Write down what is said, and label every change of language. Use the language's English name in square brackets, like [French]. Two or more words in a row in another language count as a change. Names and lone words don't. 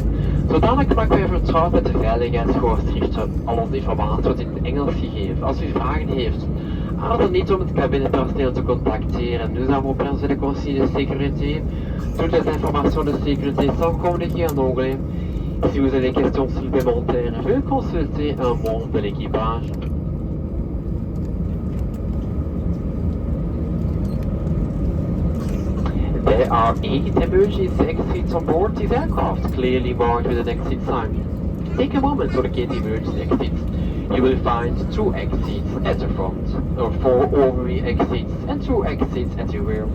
[Dutch] Zodanig maken wij vertrouwd met de veiligheidsvoorschriften. Al onze informatie wordt in het Engels gegeven. Als u vragen heeft, aarzel niet om het cabinepersoneel te contacteren. [French] Nous avons pensé les consignes de sécurité. Toutes les informations de sécurité sont communiquées en anglais. Si vous avez des questions supplémentaires, veuillez consulter un membre de l'équipage. [English] There are 8 emergency exits on board these aircraft, clearly marked with an exit sign. Take a moment to locate the emergency exits. You will find 2 exits at the front, or 4 overhead exits, and 2 exits at the rear.